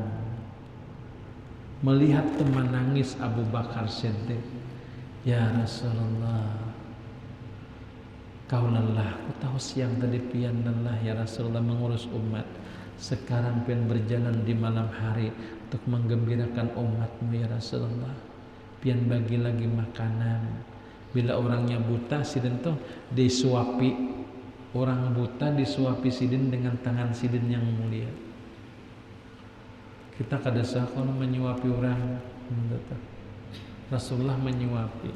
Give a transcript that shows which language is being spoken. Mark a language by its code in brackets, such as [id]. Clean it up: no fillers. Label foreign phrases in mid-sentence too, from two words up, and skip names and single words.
[id] Melihat teman nangis Abu Bakar Siddiq, ya Rasulullah, kau lelah, aku tahu siang tadi pian lelah ya Rasulullah mengurus umat. Sekarang pian berjalan di malam hari untuk menggembirakan umatmu ya Rasulullah. Pian bagi lagi makanan. [bjn] Bila orangnya buta sidin tuh disuapi, orang buta disuapi sidin dengan tangan sidin yang mulia. Kita kada sah kalau menyuapi orang, Rasulullah menyuapi.